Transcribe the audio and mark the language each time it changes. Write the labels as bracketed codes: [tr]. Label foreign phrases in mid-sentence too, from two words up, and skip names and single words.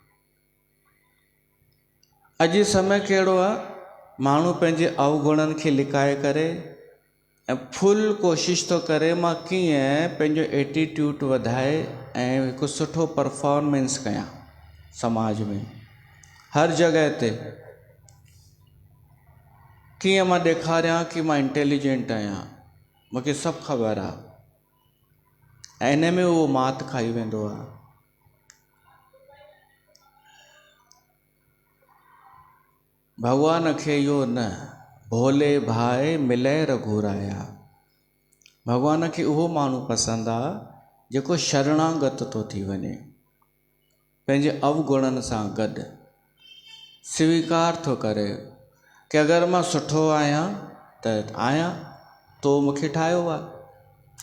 [sd] अॼु समय कहिड़ो आहे, माण्हू पंहिंजे अवगुणनि खे लिकाए करे ऐं फुल कोशिशि थो करे मां कीअं पंहिंजो एटीट्यूड वधाए ऐं हिकु सुठो परफॉर्मेंस कयां समाज में, हर जॻह ते कीअं मां ॾेखारियां कि मां इंटेलिजेंट आहियां, मूंखे सभु ख़बर आहे। ऐं इन में उहो मात खाई वेंदो आहे। भॻवान खे इहो न, [hi] भोले भाए मिले रघुराया। [sd] भॻवान खे उहो माण्हू पसंदि आहे जेको शरणागत थो थी वञे, पंहिंजे अवगुणनि सां गॾु स्वीकार थो करे कि अगरि मां सुठो आहियां त आहियां, तो मूंखे ठाहियो आहे।